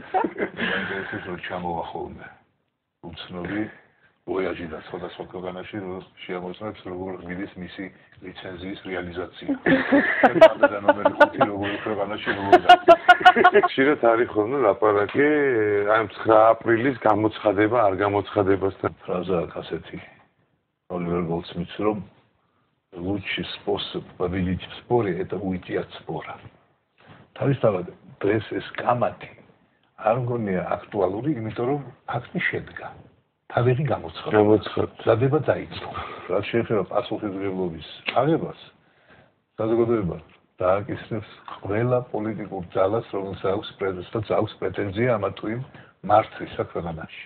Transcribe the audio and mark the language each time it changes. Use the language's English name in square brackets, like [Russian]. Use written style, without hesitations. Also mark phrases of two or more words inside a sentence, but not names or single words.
[Georgian] საინტერესოა რომ ჩამოვა ხოლმე უცნობი ვოიაჟი და სხვადასხვა ქვეყანაში რომ შეამოწმებს როგორ მიდის მისი ლიცენზიის რეალიზაცია. და ნომერი 5 როგორ ქვეყანაში როგორ ხშირად არის ხოლმე ლაპარაკი აი 9 აპრილის გამოცხადება არ გამოცხადებასთან. ფრაზაა ასეთი [Russian] Оливер Голдсмитс, რომ лучший способ победить в споре это уйти от спора. [Georgian] თავისთავად დღეს ეს კამათი არ მგონია აქტუალური, იმიტომ რომ ფაქტი შედგა. თავი გამოცხადდა. ზადება დაიწყო. რაც შეეხება პასუხისმგებლობის აღებას, საზოგადოება დააკისრებს ყველა პოლიტიკურ ძალას, რომელსაც აქვს პრეტენზია ამა თუ იმ მარცხისა ქვეყანაში.